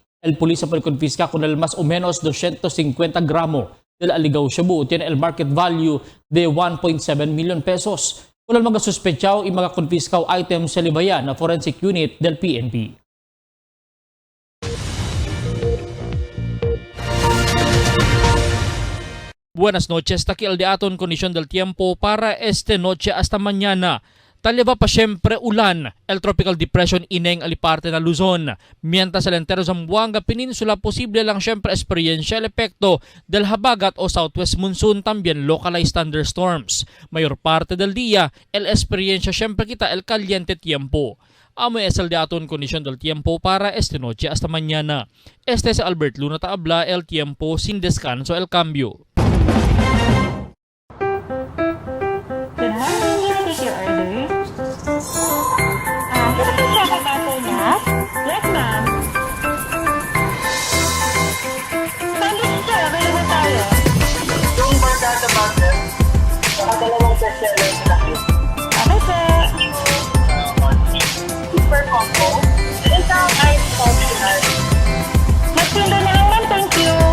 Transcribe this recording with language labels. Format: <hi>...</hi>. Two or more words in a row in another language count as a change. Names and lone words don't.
<cbk>El polisya pwede konfiska con el más o menos 250 gramo del aligaw shabu. Tiene el</cbk> <en>market value</en> <cbk>de 1.7</cbk> <en>million pesos.</en> <cbk>Kung mga suspetsaw y mga konfiskaw items sa libayan na forensic unit del PNP. Buenas noches, taki al de aton kondisyon del tiempo para este noche hasta mañana. Taliba pa siyempre ulan, el tropical depression ineng aliparte na Luzon. Mientras el entero Zamboanga Peninsula posible lang siyempre experiencia el epekto del habagat o</cbk> <en>southwest monsoon</en> <cbk>también</cbk> <en>localized thunderstorms.</en> <cbk>Mayor parte del día, el experiencia siyempre kita el caliente tiempo. Amo es el de aton kondisyon del tiempo para este noche hasta mañana. Este es Albert Luna Taabla, el tiempo sin descanso el cambio.</cbk> <en>Yes, ma'am. Sandwich sir,</en> <tl>available tayo. Yung barkada butter, dalawang bestseller na lang.</tl> <en>Okay, sir. Super combo.</en> <tl>Isang</tl> <en>ice optional.</en> <tl>Magtinda na lang, ma'am.</tl> <en>Thank you.</en>